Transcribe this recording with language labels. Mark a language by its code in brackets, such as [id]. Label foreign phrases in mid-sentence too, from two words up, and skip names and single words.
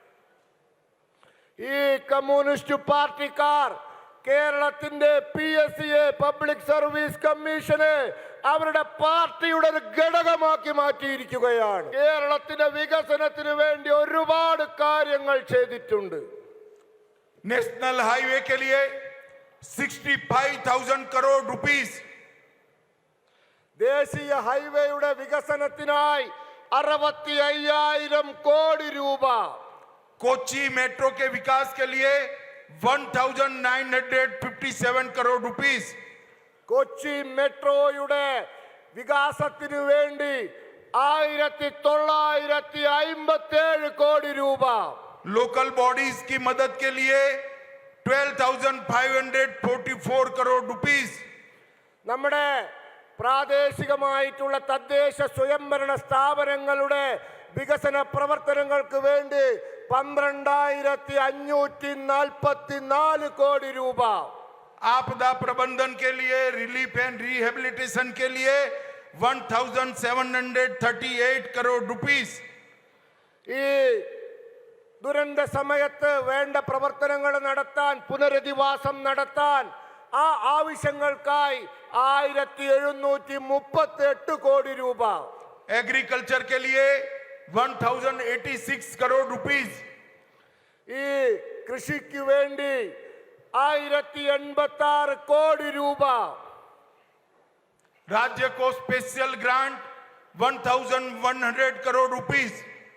[ml] ഈ കമ്മ്യൂണിസ്റ്റ് പാർട്ടിക്കാർ കേരളത്തിന്റെ PSCയെ, പബ്ലിക് സർവീസ് കമ്മീഷനെ അവരുടെ പാർട്ടിയുടെ ഒരു ഘടകമാക്കി മാറ്റിയിരിക്കുകയാണ്. കേരളത്തിന്റെ വികസനത്തിന് വേണ്ടി ഒരുപാട് കാര്യങ്ങൾ ചെയ്തിട്ടുണ്ട്. [en] national highway [hi] के लिए 65,000 करोड़ रुपीस, [ml] ദേശീയ ഹൈവേയുടെ വികസനത്തിനായി 65,000 കോടി രൂപ, [hi] कोची मेट्रो के विकास के लिए 1,957 करोड़ रुपीस, [ml] കൊച്ചി മെട്രോയുടെ വികാസത്തിനു വേണ്ടി 1,957 കോടി രൂപ, [en] local bodies [hi] की मदद के लिए 12,544 करोड़ रुपीस, [ml] നമ്മുടെ പ്രാദേശികമായിട്ടുള്ള തദ്ദേശ സ്വയംഭരണ സ്ഥാപനങ്ങളുടെ വികസന പ്രവർത്തനങ്ങൾക്ക് വേണ്ടി 12,544 കോടി രൂപ, [hi] आपदा प्रबंधन के लिए, [en] relief and rehabilitation [hi] के लिए 1,738 करोड़ रुपीस, [ml] ഈ ദുരന്ത സമയത്ത് വേണ്ട പ്രവർത്തനങ്ങൾ നടത്താൻ, പുനരധിവാസം നടത്താൻ ആ ആവശ്യങ്ങൾക്കായി 1,738 കോടി രൂപ, [hi] एग्रीकल्चर के लिए 1,086 करोड़ रुपीस, [ml] ഈ കൃഷിക്ക് വേണ്ടി 1,086 കോടി രൂപ, [hi] राज्य को [en] special grant [hi] 1,100 करोड़ रुपीस,